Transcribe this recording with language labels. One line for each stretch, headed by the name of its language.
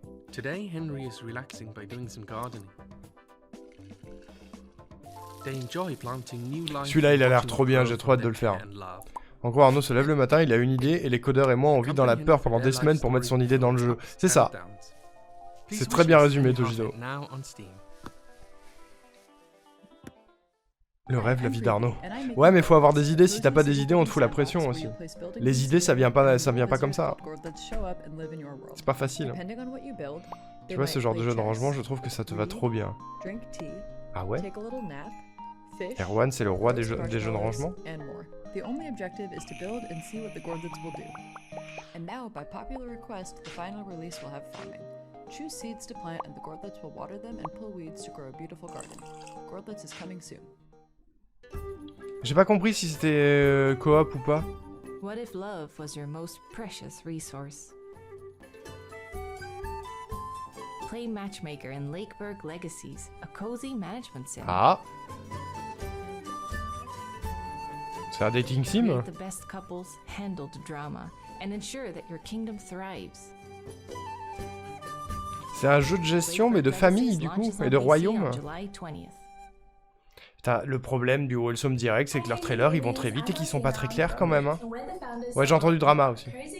English: Today, Henry is relaxing by doing some gardening. They enjoy planting new life.
French: Celui-là, il a l'air trop bien, j'ai trop hâte de le faire. En gros, Arnaud se lève le matin, il a une idée, et les codeurs et moi, on vit dans la peur pendant des semaines pour mettre son idée dans le jeu. C'est ça. C'est très bien résumé, Tojizo. Le rêve, la vie d'Arnaud. Ouais, mais faut avoir des idées, si t'as pas des idées, on te fout la pression aussi. Les idées, ça vient pas comme ça. C'est pas facile. Tu vois, ce genre de jeu de rangement, je trouve que ça te va trop bien. Ah ouais? Erwan, c'est le roi des jeux de rangement?
English: The only objective is to build and see what the Gordlets will do. And now, by popular request, the final release will have farming. Choose seeds to plant and the Gordlets will water them and pull weeds to grow a beautiful garden. Gordlets is coming soon.
French: J'ai pas compris si c'était coop ou pas.
English: What if love was your most precious resource? Play Matchmaker in Lakeburg Legacies, a cozy management sim. Ah.
French: C'est un dating sim?
English: Create the best couples, handle the drama, and ensure that your kingdom thrives.
French: C'est un jeu de gestion mais de famille du coup, et de royaume. Putain, le problème du Wholesome Direct, c'est que leurs trailers ils vont très vite et qu'ils sont pas très clairs quand même. Hein. Ouais, j'ai entendu drama aussi.